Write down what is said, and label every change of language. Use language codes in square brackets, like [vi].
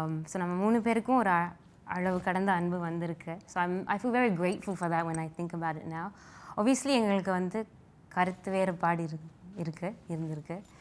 [ta] So நம்ம 3 பேருக்கும் ஒரு அளவு கடந்த அன்பு வந்திருக்கு. [en] So I feel very grateful for that when I think about it now. [ta] Obviously எங்களுக்கு வந்து கருத்து வேறுபாடு இருந்திருக்கு.